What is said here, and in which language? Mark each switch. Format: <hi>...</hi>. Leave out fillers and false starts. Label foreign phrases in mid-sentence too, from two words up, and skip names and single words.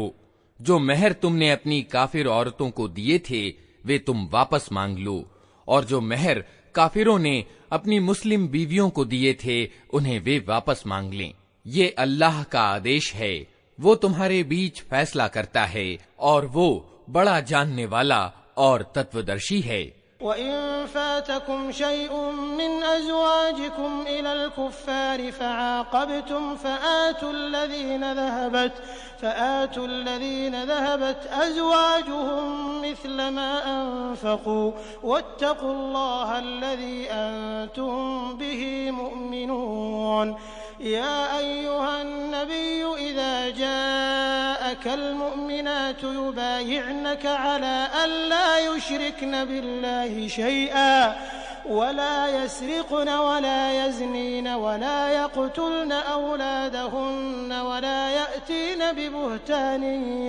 <hi>जो मेहर तुमने अपनी काफिर औरतों को दिए थे वे तुम वापस मांग लो, और जो मेहर काफिरों ने अपनी मुस्लिम बीवियों को दिए थे उन्हें वे वापस मांग लें। ये अल्लाह का आदेश है, वो तुम्हारे बीच फैसला करता है और वो बड़ा जानने वाला और तत्वदर्शी है।</hi> <ar>وإن فاتكم شيء من أزواجكم إلى الكفار فعاقبتم فآتوا الذين ذهبت أزواجهم مثل ما أنفقوا واتقوا الله الذي أنتم به مؤمنون. يا أيها النبي إذا جاءك المؤمنات يبايعنك على أن لا يشركن بالله شيئا ولا يسرقن ولا يزنين ولا يقتلن أولادهن ولا يأتين ببهتان</ar>